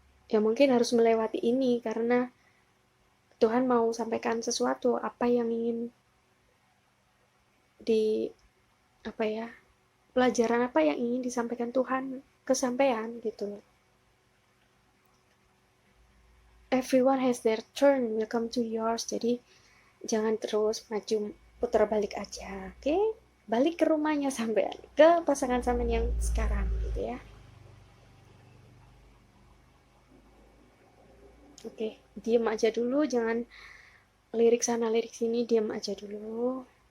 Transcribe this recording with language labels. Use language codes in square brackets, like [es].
[id] Ya mungkin harus melewati ini karena Tuhan mau sampaikan sesuatu, apa yang ingin di apa ya, pelajaran apa yang ingin disampaikan Tuhan ke sampean gitu. [en] Everyone has their turn, will come to yours. [id] Jadi jangan terus maju putar balik aja, oke? Balik ke rumahnya sampean, ke pasangan sampean yang sekarang gitu ya. Oke, diem aja dulu, jangan lirik sana lirik sini, diem aja dulu.